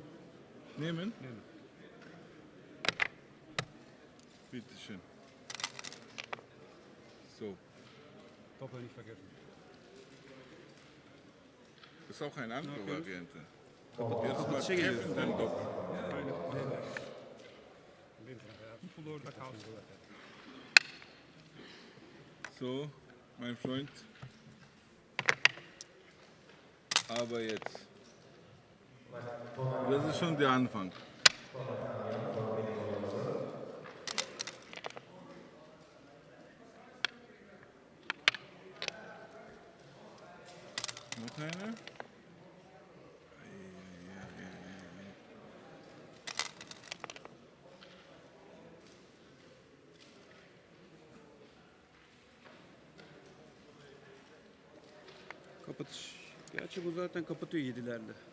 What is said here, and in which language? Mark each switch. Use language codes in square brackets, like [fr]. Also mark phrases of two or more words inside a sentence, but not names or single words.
[de] Nehmen? Nimm. Bitte schön. So. Doppel nicht vergessen. Das ist auch eine andere Okay. Variante. Jetzt mal [tr] Şey geliyor. [de] treffen, dann doppelt. [tr] Pul orada kalsın. [de] So, mein Freund. Aber jetzt. Das ist schon der Anfang. Noch eine? [tr] Kapatış. Gerçi bu zaten kapatıyor 7'lerde.